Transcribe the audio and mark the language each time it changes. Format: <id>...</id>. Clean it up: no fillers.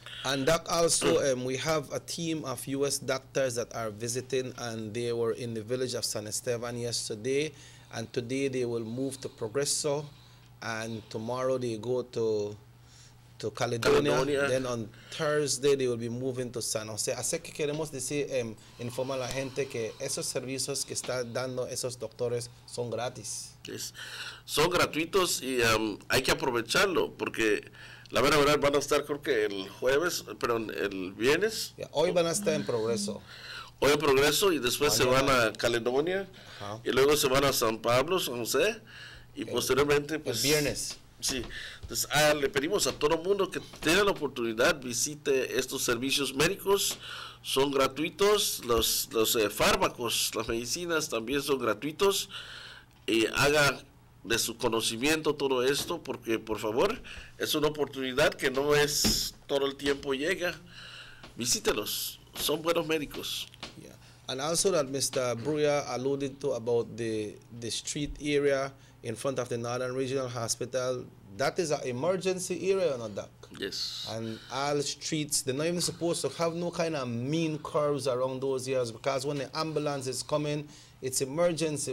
<en>And Doc, also, we have a team of U.S. doctors that are visiting, and they were in the village of San Esteban yesterday, and today they will move to Progreso, and tomorrow they go to Caledonia. Then on Thursday they will be moving to San Jose.</en> <es>Así que queremos decir, informar a la gente que esos servicios que están dando esos doctores son gratis.</es> <en>Yes.</en> <es>Son gratuitos y hay que aprovecharlo porque la verdad van a estar creo que el jueves, perdón, el viernes.</es> <en>Yeah,</en> <es>hoy van a estar en Progreso. Hoy en Progreso y después se van a Caledonia y luego se van a San Pablo, San José y posteriormente pues el viernes. Sí, entonces le pedimos a todo el mundo que tenga la oportunidad, visite estos servicios médicos, son gratuitos, los fármacos, las medicinas también son gratuitos, y haga de su conocimiento todo esto, porque por favor, es una oportunidad que no es todo el tiempo llega, visítelos, son buenos médicos.</es> <en>Yeah. And also that Mr. Bruya alluded to about the street area in front of the Northern Regional Hospital, that is an emergency area, not Doc? Yes. And all streets, they're not even supposed to have no kind of mean curves around those areas because when the ambulance is coming, it's emergency.</en>